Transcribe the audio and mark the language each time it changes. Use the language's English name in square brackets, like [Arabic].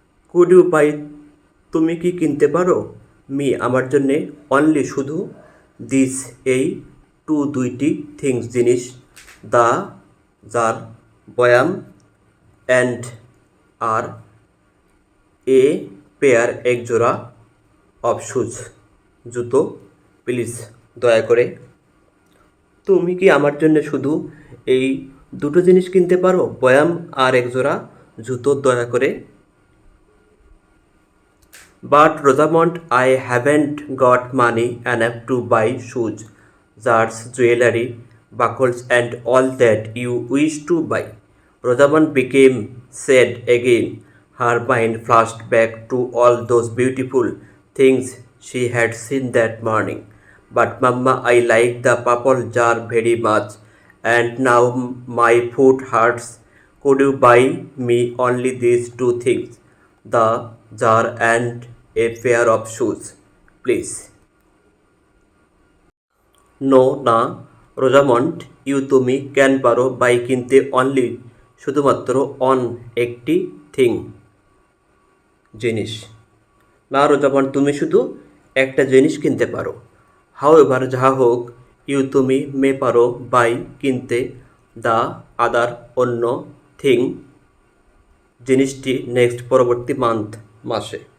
[Bangla] Could you by তুমি কি কিনতে পারো মি আমার জন্যে অনলি শুধু দিস এই টু দুইটি থিংস জিনিস দ্য জার বয়াম অ্যান্ড আর এ পেয়ার এক জোড়া অফ শুজ জুতো প্লিজ দয়া করে। তুমি কি আমার জন্য শুধু এই দুটো জিনিস কিনতে পারো, বয়াম আর এক জোড়া জুতো দয়া করে? [English] But Rosamond, I haven't got money enough to buy shoes, jars, jewelry, buckles, and all that you wish to buy. Rosamond became sad again. Her mind flashed back to all those beautiful things she had seen that morning. But Mamma, I like the purple jar very much, and now my foot hurts. Could you buy me only these two things? The jar and a pair of shoes, please. [Bangla] No, না Rosamund, you তুমি can পারো by কিনতে only শুধুমাত্র on একটি thing জিনিস। না Rosamund, তুমি শুধু একটা জিনিস কিনতে পারো। হাউ এভার যাহা হোক, ইউ তুমি মে পারো বাই কিনতে দ্য আদার অন্য থিং জিনিসটি নেক্সট পরবর্তী মাসে।